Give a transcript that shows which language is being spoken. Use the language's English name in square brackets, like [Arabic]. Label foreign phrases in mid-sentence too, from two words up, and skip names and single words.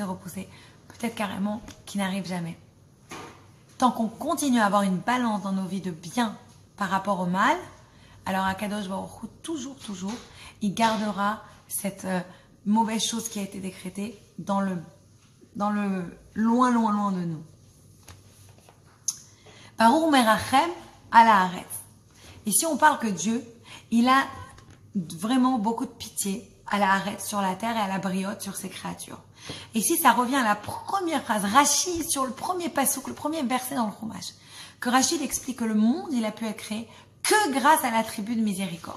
[French] Peut-être carrément qu'il n'arrive jamais. Tant qu'on continue à avoir une balance dans nos vies de bien par rapport au mal, alors [Hebrew] הקדוש ברוך הוא, [French] toujours, il gardera cette mauvaise chose qui a été décrétée dans le loin de nous. [Hebrew] ברוך מרחם על הארץ. [French] Ici, on parle que Dieu, il a vraiment beaucoup de pitié à la haaretz sur la terre et à la briote sur ses créatures. Et ici, ça revient à la première phrase, Rashi, sur le premier pasouk, le premier verset dans le Chumash, que Rashi explique que le monde, il a pu être créé que grâce à l'attribut de miséricorde.